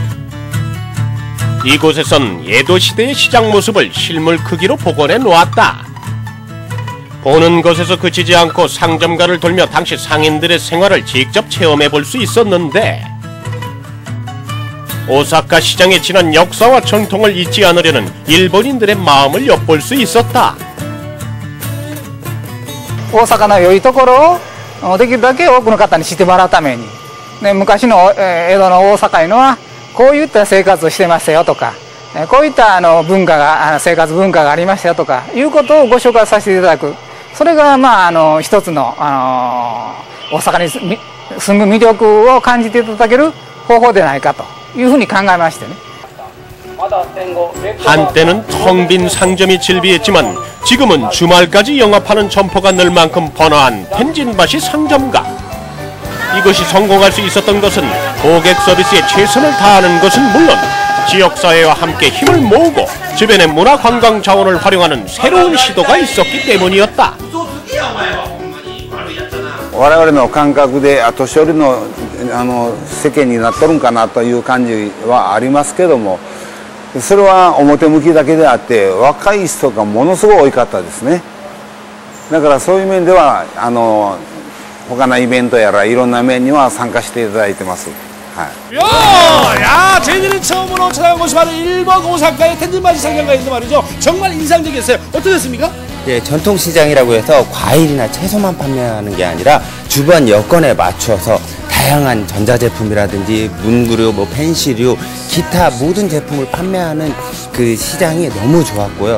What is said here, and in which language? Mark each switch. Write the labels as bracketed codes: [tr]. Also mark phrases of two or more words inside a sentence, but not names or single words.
[ko] 이곳에선 에도 시대의 시장 모습을 실물 크기로 복원해 놓았다. 보는 것에서 그치지 않고 상점가를 돌며 당시 상인들의 생활을 직접 체험해 볼 수 있었는데 오사카 시장의 지난 역사와 전통을 잊지 않으려는 일본인들의 마음을 엿볼 수 있었다. [ja] 大阪の良いところをできるだけ多くの方に知ってもらうために、ね、昔の江戸の大阪いうのはこういった生活をしてましたよとか、こういった文化が生活文化がありましたよとかいうことをご紹介させていただく、それが一つの大阪に住む魅力を感じていただける方法でないかというふうに考えましてね。 [ko] 한때는 텅 빈 상점이 즐비했지만 지금은 주말까지 영업하는 점포가 늘 만큼 번화한 텐진바시 상점가. 이것이 성공할 수 있었던 것은 고객 서비스에 최선을 다하는 것은 물론 지역사회와 함께 힘을 모으고 주변의 문화관광 자원을 활용하는 새로운 시도가 있었기 때문이었다. [ja] 我々の感覚で年寄りの世間になっとるんかなという感じはありますけども、それは表向きだけであって若い人がものすごい多かったですね。だからそういう面では他のイベントやらいろんな面には参加していただいてます。 [ko] 야, 저희들은 처음으로 찾아간 곳이 바로 일본 오사카의 텐진바시 상점가인데 말이죠. 정말 인상적이었어요. 어떠셨습니까? 예, 전통시장이라고 해서 과일이나 채소만 판매하는 게 아니라 주변 여건에 맞춰서 다양한 전자제품이라든지 문구류, 펜시류, 기타 모든 제품을 판매하는 그 시장이 너무 좋았고요.